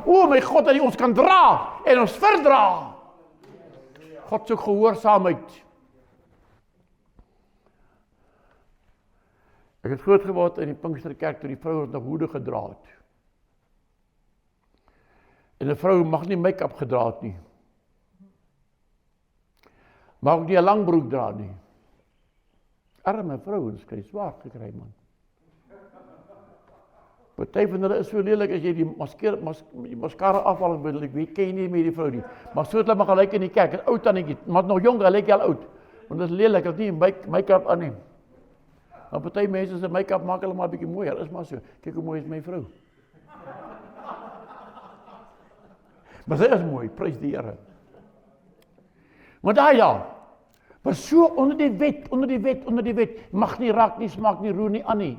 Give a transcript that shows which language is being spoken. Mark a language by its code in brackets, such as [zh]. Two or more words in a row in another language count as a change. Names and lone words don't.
[af] My God, dat hy ons kan dra en ons verdra. God soek gehoorsaamheid. Ek het groot geword in die Pinksterkerk toe die vroue nog hoede gedra het. En 'n vrou mag nie make-up gedra het nie. Mag ook nie 'n lang broek dra nie. Arme vrouens kry swaar gekry, man. Party van hulle is so lelik as jy die mascara afhaal, ek weet, ken jy nie meer die vrou nie. Maar so het hulle maar gelyk in die kerk, 'n ou tannetjie, maar nog jong, hy lyk al oud. Want dit is lelik, as nie make-up aan nie. Maar party mense se make-up maak hulle maar 'n bietjie mooier, is maar so. Kyk hoe mooi is my vrou. Maar sy is mooi, prys die Here. Maar daai was so onder die wet, mag nie raak nie, smaak nie, roer nie aan nie.